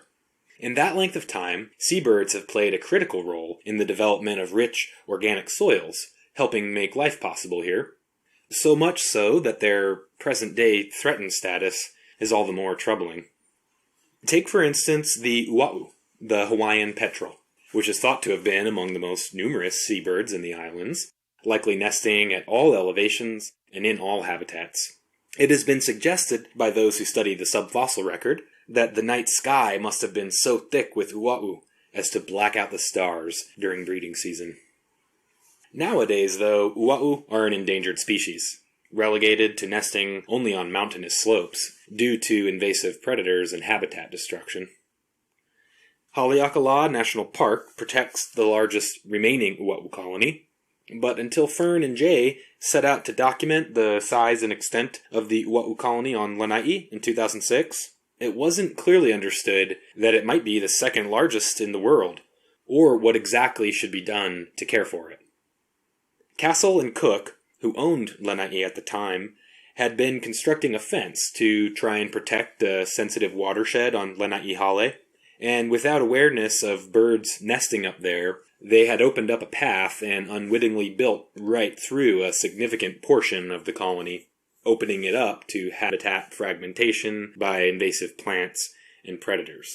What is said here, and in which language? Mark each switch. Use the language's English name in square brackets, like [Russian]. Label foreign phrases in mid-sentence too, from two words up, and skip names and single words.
[English] In that length of time, seabirds have played a critical role in the development of rich, organic soils, helping make life possible here. So much so that their present-day threatened status is all the more troubling. Take, for instance, the ʻUaʻu, the Hawaiian petrel, which is thought to have been among the most numerous seabirds in the islands, likely nesting at all elevations and in all habitats. It has been suggested by those who study the subfossil record that the night sky must have been so thick with ʻUaʻu as to black out the stars during breeding season. Nowadays, though, ʻUaʻu are an endangered species, relegated to nesting only on mountainous slopes due to invasive predators and habitat destruction. Haleakala National Park protects the largest remaining ʻUaʻu colony, but until Fern and Jay set out to document the size and extent of the ʻUaʻu colony on Lanai in 2006, it wasn't clearly understood that it might be the second largest in the world, or what exactly should be done to care for it. Castle and Cook, who owned Lanai at the time, had been constructing a fence to try and protect the sensitive watershed on Lanai Hale, and without awareness of birds nesting up there, they had opened up a path and unwittingly built right through a significant portion of the colony, opening it up to habitat fragmentation by invasive plants and predators.